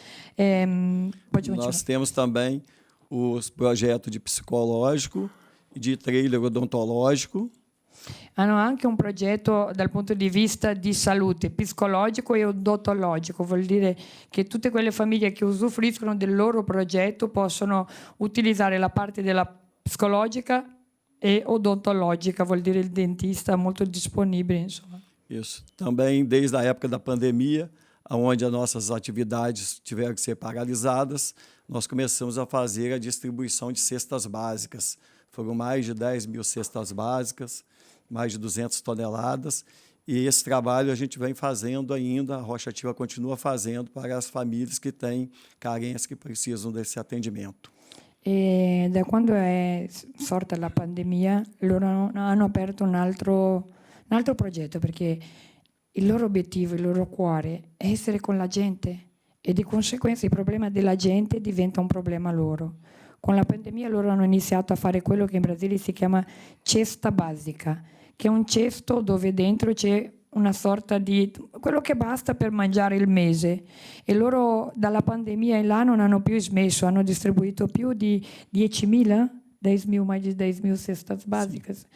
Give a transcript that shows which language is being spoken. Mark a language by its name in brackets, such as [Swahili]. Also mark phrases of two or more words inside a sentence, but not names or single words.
[Portuguese] Pode continuar. Nós temos também os projetos de psicológico e de trailer odontológico. [Italian] Hanno anche un progetto dal punto di vista di salute psicologico e odontologico, vuol dire che tutte quelle famiglie che usufruiscono del loro progetto possono utilizzare la parte della psicologica e odontologica, vuol dire il dentista molto disponibile, insomma. [Portuguese] Isso. Também desde a época da pandemia, onde as nossas atividades tiveram que ser paralisadas, nós começamos a fazer a distribuição de cestas básicas. Foram mais de 10 mil cestas básicas, mais de 200 toneladas, e esse trabalho a gente vem fazendo ainda, a Rocha Attiva continua fazendo para as famílias que têm carências, que precisam desse atendimento. [Italian] E da quando è sorta la pandemia, loro hanno aperto un altro progetto, perché il loro obiettivo, il loro cuore è essere con la gente, e di conseguenza il problema della gente diventa un problema loro. Con la pandemia loro hanno iniziato a fare quello che in Brasile si chiama [Portuguese] cesta basica, [Italian] che è un cesto dove dentro c'è una sorta di quello che basta per mangiare il mese, e loro dalla pandemia in là non hanno più smesso, hanno distribuito più di 10.000, mais di 10.000 [Portuguese] cestas básicas, [Italian] sì.